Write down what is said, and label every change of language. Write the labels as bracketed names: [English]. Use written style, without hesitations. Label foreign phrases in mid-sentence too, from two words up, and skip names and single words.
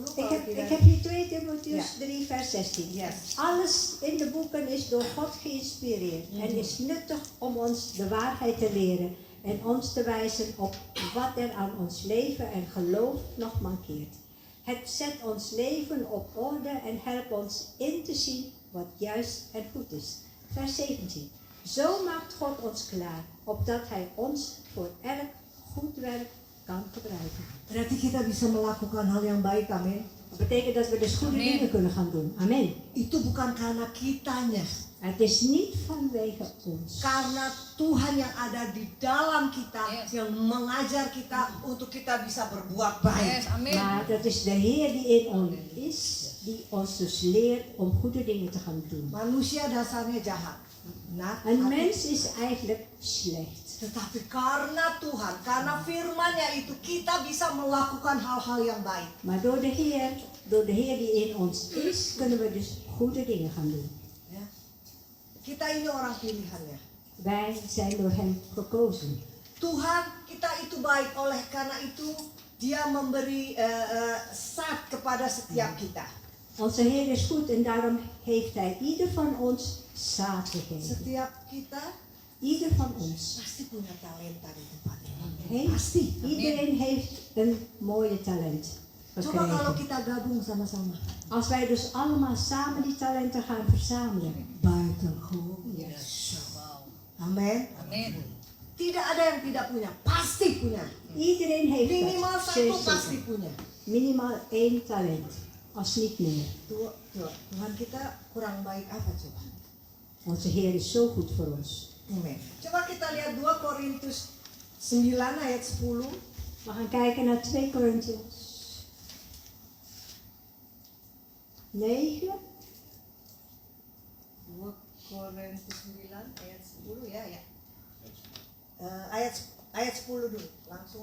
[Dutch] Ik heb hier 2 Timotheus 3, vers 16. Yes. Alles in de boeken is door God geïnspireerd en is nuttig om ons de waarheid te leren en ons te wijzen op wat er aan ons leven en geloof nog mankeert. Het zet ons leven op orde en helpt ons in te zien wat juist en goed is. Vers 17. Zo maakt God ons klaar, opdat Hij ons voor elk goed werk kan gebruiken. [Indonesian] Berarti kita bisa melakukan hal yang baik, amin. [Dutch] Dat betekent dat we dus goede Amen. dingen kunnen gaan doen. Amen. [Indonesian] Itu bukan karena kitanya, [Dutch] Het is niet vanwege ons. [Indonesian] karena Tuhan yang ada di dalam kita Yes. yang mengajar kita untuk kita bisa berbuat baik. Yes, amin. [Dutch] Maar dat is de Heer die in ons is, die ons dus leert om goede dingen te gaan doen. [Indonesian] Manusia dasarnya jahat. Nah, [Dutch] Een mens is eigenlijk slecht. [Indonesian] tetapi karena Tuhan, karena firman-Nya itu kita bisa melakukan hal-hal yang baik. [Dutch] Maar door de Heer die in ons is, kunnen we dus goede dingen gaan doen. [Indonesian] Ya. Kita ini orang pilihannya. [Dutch] Wij zijn door Hem gekozen. [Indonesian] Tuhan kita itu baik, oleh karena itu Dia memberi saat kepada setiap kita. [Dutch] Onze Heer is goed en daarom heeft Hij ieder van ons zaad gegeven. [Indonesian] Setiap kita [Dutch] Ieder van ons. [Indonesian] pasti punya talenta di tempat ini. [Dutch] Heeft, [Indonesian] Pasti. [Dutch] iedereen heeft een mooie talent [Indonesian] Coba kalau [Dutch] gekregen. [Indonesian] kita gabung sama-sama. [Dutch] Als wij dus allemaal samen die talenten gaan verzamelen. Buitengewoon. Wow. [Indonesian] Amin. Amin. Tidak ada yang tidak punya, pasti punya. [Dutch] Iedereen heeft [Indonesian] Minimal [Dutch] dat. [Indonesian] satu [Dutch] Zeker. [Indonesian] pasti punya. [Dutch] Minimaal 1 talent. Als niet meer. [Indonesian] Tuhan kita kurang baik apa coba? [Dutch] Onze Heer is zo goed voor ons. [Indonesian] Amin. Coba kita lihat 2 Korintus 9 ayat 10. [Dutch] We gaan kijken naar 2 Korintiërs 9. [Indonesian] 2 Korintus 9 ayat 10 ya. Ayat 10 dulu. Langsung